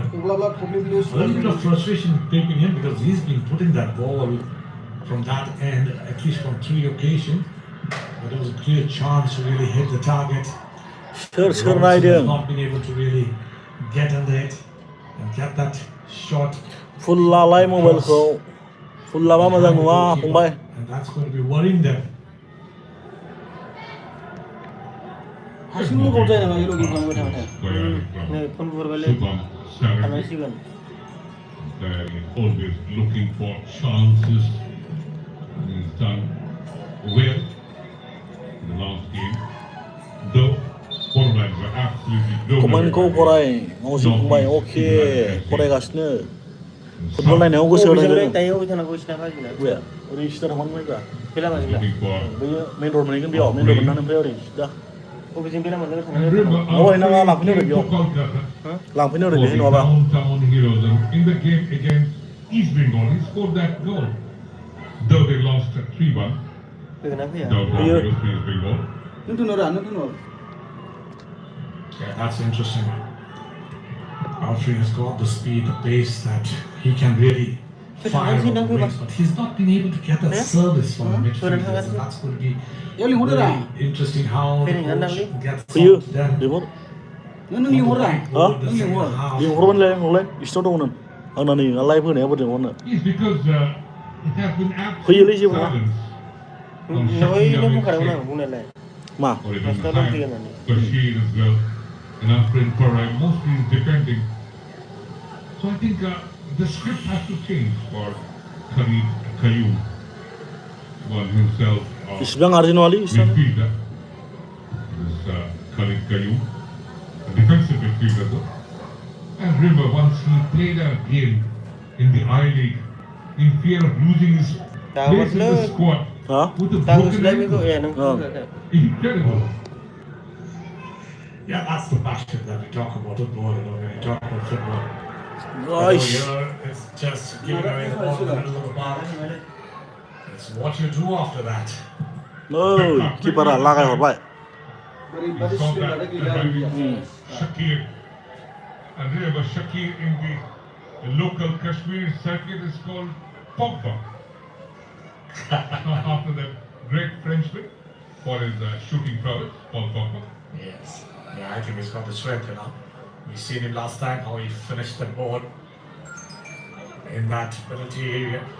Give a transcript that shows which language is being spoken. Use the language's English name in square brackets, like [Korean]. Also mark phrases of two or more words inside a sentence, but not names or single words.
[English] A little bit of frustration creeping in because he's been putting that ball from that end, at least from 3 occasions. But there was a clear chance to really hit the target. Sure Robinson right has in. not been able to really get under it. and get that shot. [Bodo] फुल लालाय मबाइलखौ फुल लाबा मोजां नुवा फंबाय [English] And that's going to be worrying them. [Bodo] हारसिं लुगाव जायो नामा लगिन खालामबाय थाबाथाय नै फन बुहरबायलै थानांसिगोन [English] Always looking for chances. He's done well in the last game. Though Bodoland were absolutely [Bodo] कमेन्टखौ फराय मावजि फंबाय अके फरायगासिनो फुटबल नायनायाव गोसो होदों जों दायो अबे थानांगौ सिना बाजिना बे ओरै सिदा थांबानो मोनबाय बेला माजिना [English] looking for [Bodo] बैयो मेन रड मोनहैगोन बेयाव मेन रड मोननानै ओमफ्राय ओरै सिदा अबेजों बेला माजिना [English] and [Bodo] थानांगौ [English] River Oh, I know, are I'll playing have for Kolkata [Bodo] लांफैनो ओरै [English] for [Bodo] बेहाय [English] the [Bodo] नङाबा [English] downtown heroes. And in the game against East Bengal, he scored that goal. Though they lost 3-1. [Bodo] फैगोन ना फैया [English] Downtown Here. heroes to East Bengal. [Bodo] नों थुनहरा नों थुनहर [English] Yeah, that's interesting. Alfred has got the speed, the pace that he can really fire on the wings, but he's not been able to get that service from the midfielders, and that's going to be [Bodo] यार लिंहरदोरा [English] very interesting how the coach gets [Bodo] फैयो [English] stopped there. [Bodo] लिंहर नों लिंहररा हा [English] The second half. [Bodo] लिंहरबानोलाय नोंलाय बिसिनाव दंमोन आंना नै लाइभ होनाया बोरैजों हरनो [English] It's because it has been [Bodo] फैयोलै [English] absolute [Bodo] जेबो नङा [English] silence. [Bodo] नयनो बुंखादोंमोन आं बुंनायालाय मा [English] Or even That's not time, okay, man. Bashir as well. And after in Parai, mostly is defending. So I think the script has to change for Khalid Qayyum. One himself, [Bodo] इसिबां आर्जेन्ट नङालै बिसिना [English] midfielder. This Khalid Qayyum, a defensive midfielder though. And River, once he played a game in the I-League, in fear of losing his place in the squad [Bodo] हा [English] with a [Bodo] दा [English] broken [Bodo] होसोलाय बेखौ [English] ankle. [Bodo] ए नों बुंखायाखै [English] Incredible. Yeah, that's the passion that we talk about football, you know, when we talk about football. गाइस Here, it's just giving away the ball in the middle of the park. It's what you do after that. [Bodo] नै किपारा लागायहरबाय बोरैबादि [English] Saw स्पिन that [Bodo] लादों गैला [English] arriving Shakir. And remember, Shakir in the local Kashmir circuit is called Pogba. After that great Frenchman for his shooting prowess, Paul Pogba. Yes. Yeah, I think he's got the strength, you know. We seen him last time, how he finished the ball in that penalty area.